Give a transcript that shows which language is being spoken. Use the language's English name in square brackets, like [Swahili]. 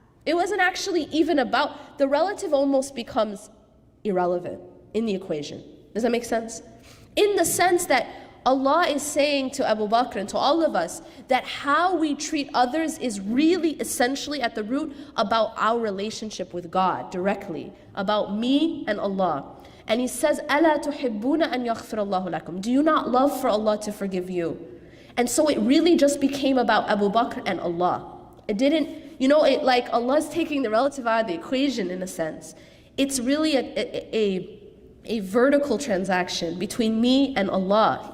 [English] It wasn't actually even about, the relative almost becomes irrelevant in the equation. Does that make sense? In the sense that Allah is saying to Abu Bakr and to all of us that how we treat others is really essentially at the root about our relationship with God directly, about me and Allah. [Arabic] And he says, أَلَا تُحِبُّونَ أَن يَغْفِرَ اللَّهُ لَكُمْ. [English] Do you not love for Allah to forgive you? And so it really just became about Abu Bakr and Allah. It didn't, you know, it like Allah's taking the relative out of the equation in a sense. It's really a vertical transaction between me and Allah.